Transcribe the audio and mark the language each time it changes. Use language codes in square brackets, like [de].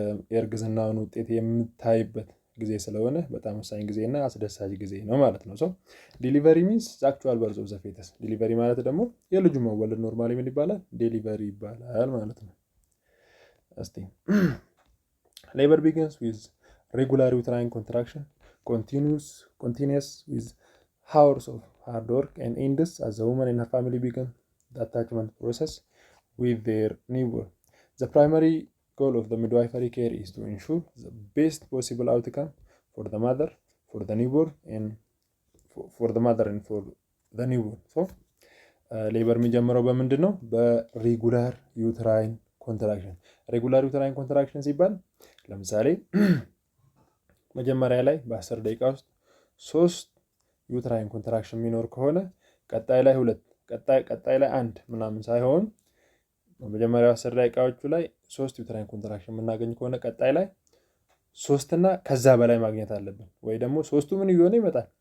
[am] የእርግዝናውን ውጤት የምታይበት ጊዜ ስለሆነ በጣም ወሳኝ ጊዜ እና አስደሳች ጊዜ ነው ማለት ነው። [en] ዲሊቨሪ ሚንስ አክቹዋል በርዝ ኦፍ ዘ ፌተስ። [am] ዲሊቨሪ ማለት ደግሞ የልጁ መወለድ ኖርማሊ ምን ይባላል? ዴሊቨሪ ይባላል ማለት ነው። እስቲ [en] ሌበር ቢጊንስ ዊዝ ሬጉላር ዩትራይን ኮንትራክሽን continuous with hours of hard work and ends as the woman and her family begin the attachment process with their newborn. The primary goal of the midwifery care is to ensure the best possible outcome for the mother, for the newborn, and for the mother and for the newborn. [am] ሌበር የሚጀምረው በምንድን ነው? በሬጉላር ዩትራይን ኮንትራክሽን። ሬጉላር ዩትራይን ኮንትራክሽን ሲባል ለምሳሌ መጀመሪያ ላይ በ10 ደቂቃ ውስጥ 3 ዩትራይን ኮንትራክሽን የሚኖር ከሆነ ቀጣይ ላይ 2 ቀጣይ ላይ 1 ምናምን ሳይሆን በመጀመሪያው 10 ደቂቃዎቹ ላይ 3 ዩትራይን ኮንትራክሽን የምናገኝ ከሆነ ቀጣይ ላይ 3 እና ከዛ በላይ ማግኘት አለብን። ወይ ደግሞ 3ቱ ምን እየሆነ ይመጣል?